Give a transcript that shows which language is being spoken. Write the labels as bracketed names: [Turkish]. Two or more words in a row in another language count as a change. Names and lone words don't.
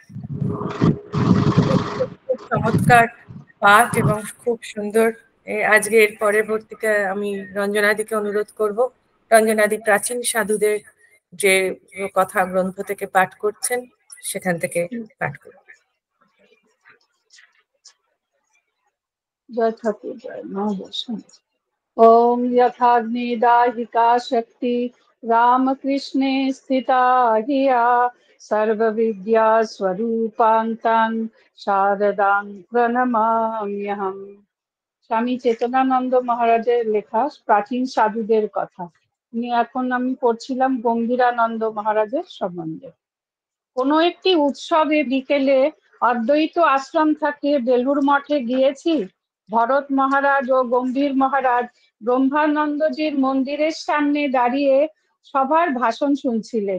[Bangla] খুব খুব খুব চমৎকার পাঠ এবং খুব সুন্দর। আজকে এর পরবর্তীতে আমি রঞ্জনাদিকে অনুরোধ করব, রঞ্জনাদি প্রাচীন সাধুদের যে কথা গ্রন্থ থেকে পাঠ করছেন সেখান থেকে পাঠ করব। জয় ঠাকুর জয় মা দর্শন। [Sanskrit] ओम यथाग्निदाहिका शक्ति रामकृष्णे स्थिता हिया सर्व विद्या स्वरूपान्तं शारदां प्रणमाम्यहम्। [Bangla] স্বামী চেতনানন্দ মহারাজের লেখা প্রাচীন সাধুদের কথা। এখন আমি পড়ছিলাম গম্ভীরানন্দ মহারাজের সম্বন্ধে। কোনো একটি উৎসবে বিকেলে অদ্বৈত আশ্রম থেকে বেলুড় মঠে গিয়েছি। ভরত মহারাজ ও গম্ভীর মহারাজ ব্রহ্মানন্দজির মন্দিরের সামনে দাঁড়িয়ে সবার ভাষণ শুনছিলেন।